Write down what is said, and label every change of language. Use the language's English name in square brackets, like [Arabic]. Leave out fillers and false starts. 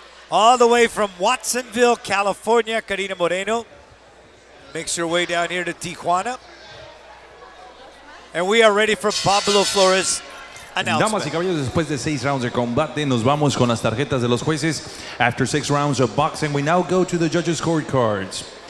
[English] All the way from Watsonville, California, Carina Moreno makes her way down here to Tijuana. And we are ready for Pablo Flores' [Spanish] Damas y [English] announcement. [Spanish] caballeros, después de 6 rounds de combate, nos vamos con las tarjetas de los jueces. [English] After 6 rounds of boxing, we now go to the judges' scorecards.